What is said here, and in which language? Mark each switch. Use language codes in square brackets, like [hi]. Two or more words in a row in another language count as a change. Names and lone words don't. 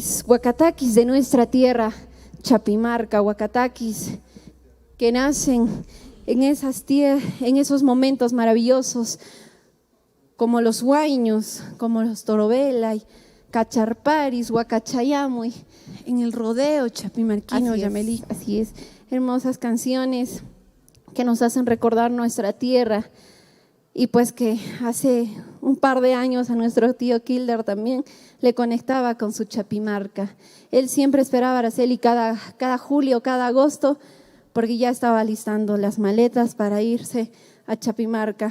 [es] huacataquis de nuestra tierra, Chapimarca, huacataquis que nacen en esos momentos maravillosos, como los huayños, como los torobelay, cacharparis, huacachayamuy. En el rodeo chapimarquino, Yamelí. Así es, hermosas canciones que nos hacen recordar nuestra tierra. Y pues que hace un par de años a nuestro tío Kilder también le conectaba con su Chapimarca. Él siempre esperaba a Araceli cada julio, cada agosto, porque ya estaba listando las maletas para irse a Chapimarca.